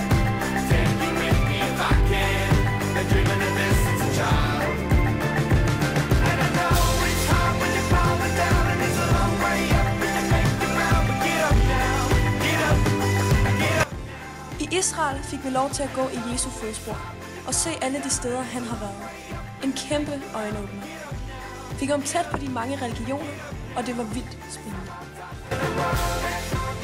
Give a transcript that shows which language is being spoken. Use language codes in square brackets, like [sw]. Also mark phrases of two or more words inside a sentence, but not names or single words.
[en] Take you with me if I can. Been dreaming of this since a child. And I know it's hard when you're falling down, and it's a long way up, and you make the ground, but get up now, get up, get up. [da] I Israel fik vi lov til at gå i Jesu fodspor og se alle de steder, han har været. En kæmpe øjenåbner. Vi kom tæt på de mange religioner, og det var vildt spændende.